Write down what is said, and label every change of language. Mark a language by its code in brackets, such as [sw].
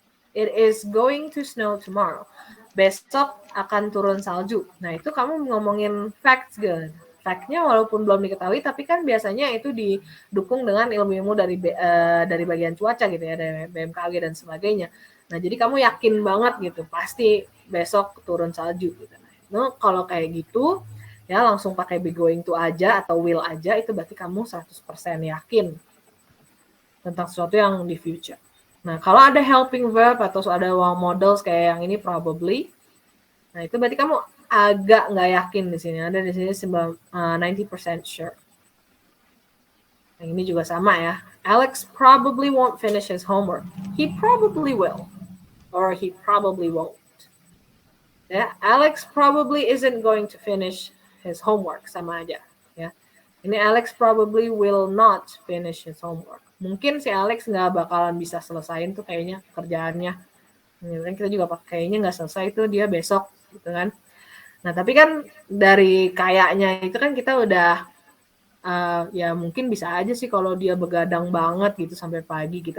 [en] It is going to snow tomorrow. [id] Besok akan turun salju. Nah, itu kamu ngomongin facts kan. Fact-nya walaupun belum diketahui, tapi kan biasanya itu didukung dengan ilmu-ilmu dari bagian cuaca gitu ya, dari BMKG dan sebagainya. Nah, jadi kamu yakin banget gitu, pasti besok turun salju gitu. Nah, kalau kayak gitu, ya langsung pakai be going to aja atau will aja, itu berarti kamu 100% yakin tentang sesuatu yang di future. Nah, kalau ada helping verb atau ada modals kayak yang ini probably, nah itu berarti kamu agak nggak yakin di sini. Ada di sini 90% sure. Nah, ini juga sama ya. [en] Alex probably won't finish his homework. He probably will. Or he probably won't. Ya, Alex probably isn't going to finish his homework, sama aja. Ya, ini Alex probably will not finish his homework. [id] Mungkin si Alex nggak bakalan bisa selesain tuh kayaknya kerjaannya. Kan kita juga kayaknya nggak selesai tuh dia besok, gitu kan. Nah tapi kan dari kayaknya itu kan kita udah ya mungkin bisa aja sih kalau dia begadang banget gitu sampai pagi gitu.